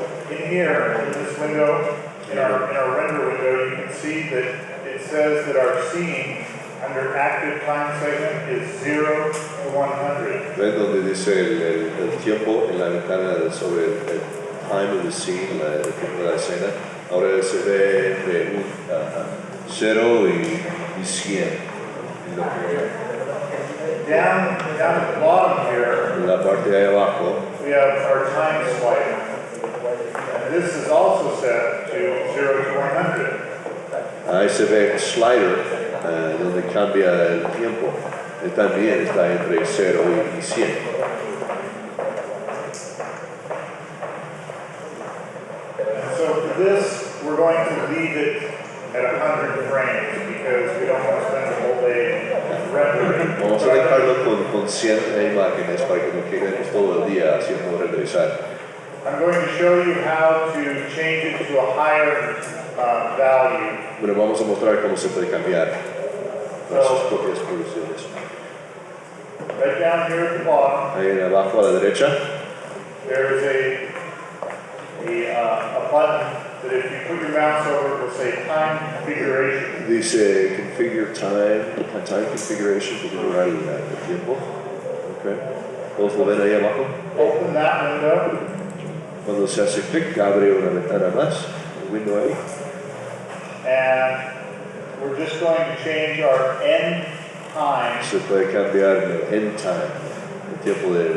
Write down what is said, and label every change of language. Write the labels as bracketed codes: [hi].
[en] In here, in this window, in our render window, you can see that it says that our scene under active time segment is 0 to 100. [es] ¿Ves donde dice el tiempo en la ventana sobre el [en] time of the scene, [es] el tiempo de la escena? Ahora se ve de 0 y 100. [en] Down at the bottom here, [es] En la parte de ahí abajo, [en] we have our time slider. And this is also set to 0 to 100. [es] ahí se ve el slider donde cambia el tiempo. Él también está entre 0 y 100. [en] And so for this, we're going to leave it at 100 frames because we don't want to spend the whole day rendering. [es] Vamos a dejarlo con 100 imágenes para que no quedemos todo el día haciendo renderizar. [en] I'm going to show you how to change it to a higher value. [es] Bueno, vamos a mostrar cómo se puede cambiar para sus propias producciones. [en] Right down here at the bottom, [es] Ahí abajo a la derecha [en] there is a button that if you put your mouse over, it will say time configuration. [es] dice [en] configure time configuration, [es] configurar el tiempo. Okay. ¿Todos lo ven ahí abajo? [en] Open that window, [es] Cuando se hace clic, abre una ventana más, un window ahí. [en] and we're just going to change our end time [es] Se puede cambiar el end time, el tiempo de